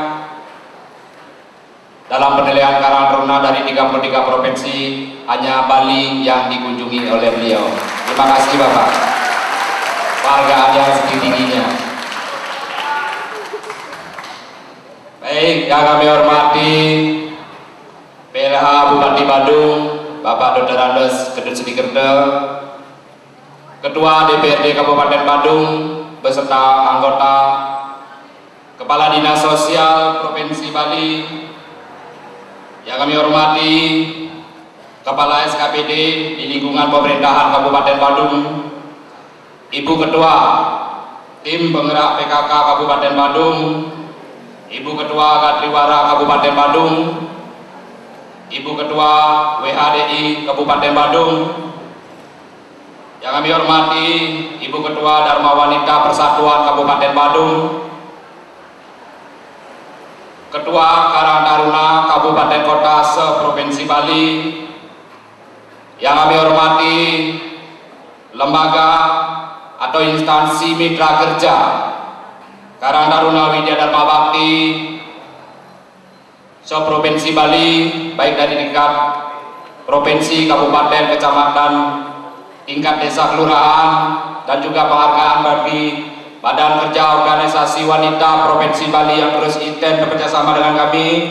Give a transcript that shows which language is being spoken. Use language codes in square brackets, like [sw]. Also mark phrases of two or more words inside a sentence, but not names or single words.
[id] dalam penilaian Karang Taruna dari 33 provinsi hanya Bali yang dikunjungi oleh beliau. Terima kasih Bapak, penghargaan yang setinggi-tingginya. Baik, yang kami hormati PLH Bupati Badung Bapak Dr. Andes Kedut Sidikerde, Ketua DPRD Kabupaten Badung beserta anggota, Kepala Dinas Sosial Provinsi Bali, yang kami hormati Kepala SKPD di lingkungan pemerintahan Kabupaten Badung, Ibu Ketua Tim Penggerak PKK Kabupaten Badung, Ibu Ketua Katriwara Kabupaten Badung, Ibu Ketua WHDI Kabupaten Badung, yang kami hormati Ibu Ketua Dharma Wanita Persatuan Kabupaten Badung, Ketua Karang Taruna Kabupaten Kota se-Provinsi Bali, yang kami hormati lembaga atau instansi mitra kerja Karang Taruna Widya Dharma Bakti se-Provinsi Bali, baik dari tingkat provinsi, kabupaten, kecamatan, tingkat desa, kelurahan, dan juga penghargaan bagi Badan Kerja Organisasi Wanita Provinsi Bali yang terus intens bekerjasama dengan kami,